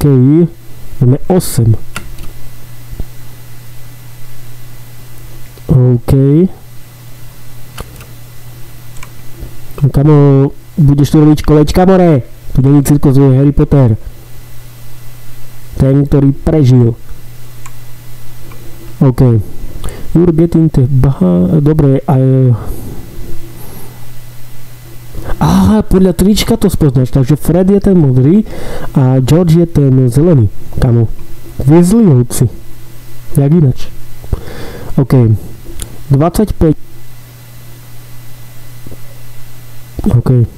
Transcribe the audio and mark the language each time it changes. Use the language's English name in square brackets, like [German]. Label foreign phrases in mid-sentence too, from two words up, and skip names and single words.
[Slovak] Máme 8. OK. Kamo, budeš tu robiť kolečka, more? Tu není cirkus, je Harry Potter. Ten, ktorý prežil. OK. [English] You're getting the... [Slovak] Dobre, Aha, podľa trička to spoznáš, takže Fred je ten modrý a George je ten zelený, kamo. Weasleyovci. Jak inač. OK. 25. OK.